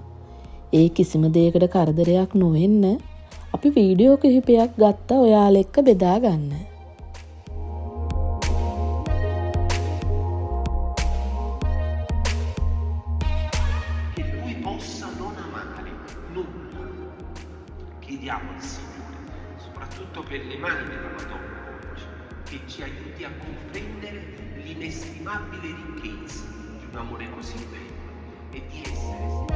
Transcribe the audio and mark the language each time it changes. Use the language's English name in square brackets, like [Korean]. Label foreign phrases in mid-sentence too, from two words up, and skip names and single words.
[Sinhala] ඒ කිසිම දෙයකට කරදරයක් නොවෙන්න අපි වීඩියෝ කිහිපයක් ගත්තා ඔයාලා එක්ක බෙදා ගන්න. [Italian] Chiediamo al Signore, soprattutto per le mani della Madonna oggi, che ci aiuti a comprendere l'inestimabile ricchezza di un amore così bello e di essere.